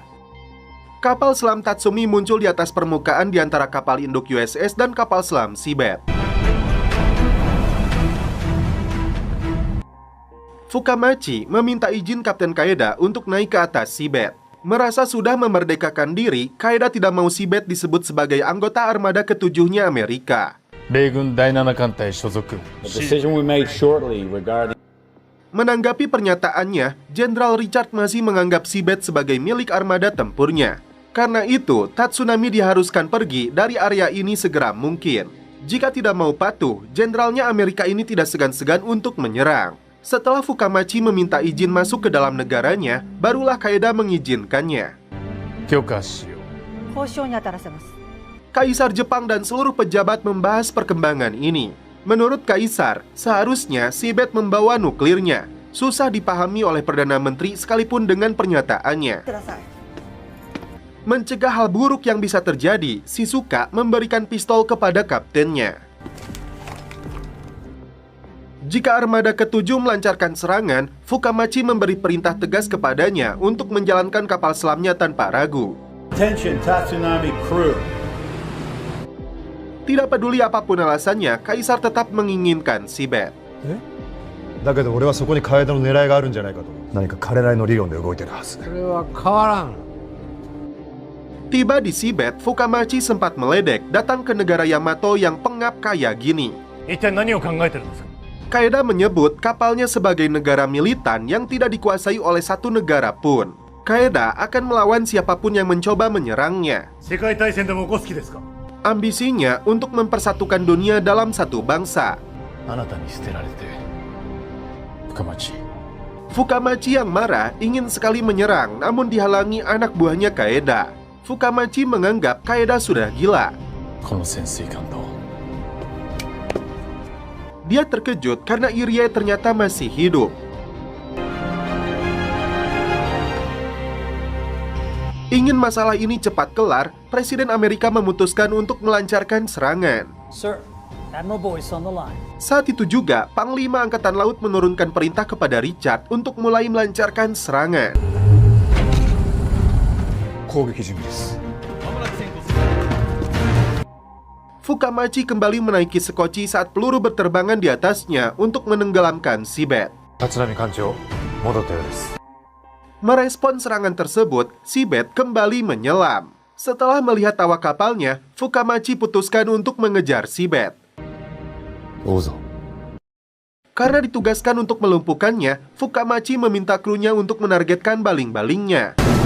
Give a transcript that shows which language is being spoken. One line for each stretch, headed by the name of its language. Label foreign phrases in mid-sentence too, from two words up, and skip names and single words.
Indonesian: Kapal selam Tatsumi muncul di atas permukaan di antara kapal induk USS dan kapal selam Seabed. Fukamachi meminta izin Kapten Qaeda untuk naik ke atas Seabed. Merasa sudah memerdekakan diri, Qaeda tidak mau Seabed disebut sebagai anggota armada ketujuhnya Amerika.
Japanese: 米軍第7艦隊所属
English: The decision we made shortly regarding
Indonesian: Menanggapi pernyataannya, Jenderal Richard masih menganggap Seabed sebagai milik armada tempurnya. Karena itu, Tatsunami diharuskan pergi dari area ini segera mungkin. Jika tidak mau patuh, jenderalnya Amerika ini tidak segan-segan untuk menyerang. Setelah Fukamachi meminta izin masuk ke dalam negaranya, barulah Qaeda mengizinkannya.
Japanese: 許可しよう交渉に当たらせます。
Indonesian: Kaisar Jepang dan seluruh pejabat membahas perkembangan ini. Menurut Kaisar, seharusnya Seabed membawa nuklirnya. Susah dipahami oleh Perdana Menteri sekalipun dengan pernyataannya.
Japanese: ください。
Indonesian: Mencegah hal buruk yang bisa terjadi, Shizuka memberikan pistol kepada kaptennya. Jika armada ketujuh melancarkan serangan, Fukamachi memberi perintah tegas kepadanya untuk menjalankan kapal selamnya tanpa ragu.
English: Attention, Tatsunami crew.
Indonesian: Tidak peduli apapun alasannya, Kaisar tetap menginginkan Seabed.
Japanese: だけど俺はそこに楓の狙いがあるんじゃないかと。何か彼なりの理論で動いてるはず。それは変わらん。
Indonesian: Tiba di Seabed, Fukamachi sempat meledek datang ke negara Yamato yang pengap kaya gini.
Japanese: 一体何を考えてるんですか。
Indonesian: Qaeda menyebut kapalnya sebagai negara militan yang tidak dikuasai oleh satu negara pun. Qaeda akan melawan siapapun yang mencoba menyerangnya.
Japanese: 世界大戦でも起こす気ですか。
Indonesian: Ambisinya untuk mempersatukan dunia dalam satu bangsa.
Japanese: あなたに捨てられて深町
Indonesian: Fukamachi yang marah ingin sekali menyerang, namun dihalangi anak buahnya Qaeda. Fukamachi menganggap Qaeda sudah gila.
Japanese: この潜水艦と
Indonesian: Dia terkejut karena Irie ternyata masih hidup. Ingin masalah ini cepat kelar, Presiden Amerika memutuskan untuk melancarkan serangan.
English: Sir, Admiral Boyce on the line.
Indonesian: Saat itu juga, Panglima Angkatan Laut menurunkan perintah kepada Richard untuk mulai melancarkan serangan.
Japanese: 攻撃準備です。
Indonesian: Fukamachi kembali menaiki sekoci saat peluru berterbangan di atasnya untuk menenggelamkan Seabed.
Japanese: 立浪艦長、戻ったようです。
Indonesian: Merespon serangan tersebut, Seabed kembali menyelam. Setelah melihat awak kapalnya, Fukamachi putuskan untuk mengejar Seabed.
Japanese: どうぞ。
Indonesian: Karena ditugaskan untuk melumpuhkannya, Fukamachi meminta krunya untuk menargetkan baling-balingnya.